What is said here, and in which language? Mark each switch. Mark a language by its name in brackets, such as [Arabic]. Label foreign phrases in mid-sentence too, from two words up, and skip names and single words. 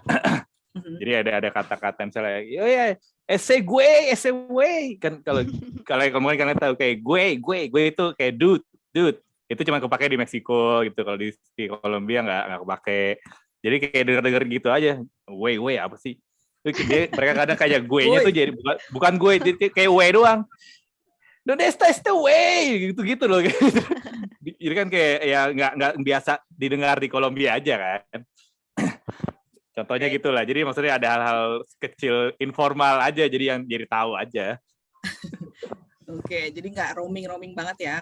[Indonesian] Jadi ada kata-kata misalnya ese gue kan, kalau kalian tahu kayak gue itu kayak dude itu cuma kepake di Meksiko gitu, kalau di Kolombia nggak kepake. Jadi kayak denger gitu aja, we apa sih, mereka kadang kayak gue-nya tuh jadi bukan gue, kayak we doang. [Spanish] Donde está este way [Indonesian] gitu loh. Jadi kan kayak ya nggak biasa didengar di Kolombia aja kan. Contohnya gitulah. Jadi maksudnya ada hal-hal kecil informal aja, jadi yang jadi tahu aja. Oke, jadi nggak roaming banget ya.